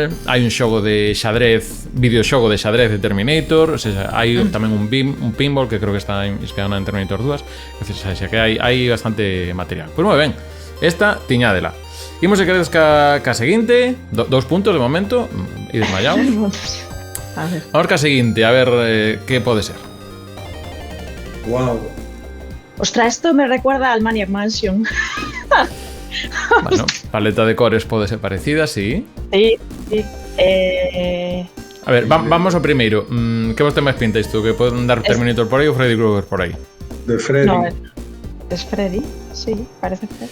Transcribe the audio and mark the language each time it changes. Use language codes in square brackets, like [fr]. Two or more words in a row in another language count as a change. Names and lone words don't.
[gl] Hai un xogo de xadrez, videoxogo de xadrez de Terminator, [es] o sea, [gl] hai tamén un pinball que creo que está inspirado en Terminator 2. [es] O sea, [gl] que hai bastante material. Pois moi ben, esta tiñádela. Imos se queredes ca seguinte, 2 puntos de momento, e desmallaos. Ahora ca seguinte, a ver que pode ser. Wow. [es] Ostras, esto me recuerda al Maniac Mansion. [gl] Bueno, paleta de cores pode ser parecida, sí. [es] Sí. [gl] A ver, vamos ao primeiro. Que vos ten máis pinta isto? Que poden dar Terminator por aí ou Freddy Krueger por aí? [es] De Freddy. No, es Freddy, sí, parece Freddy.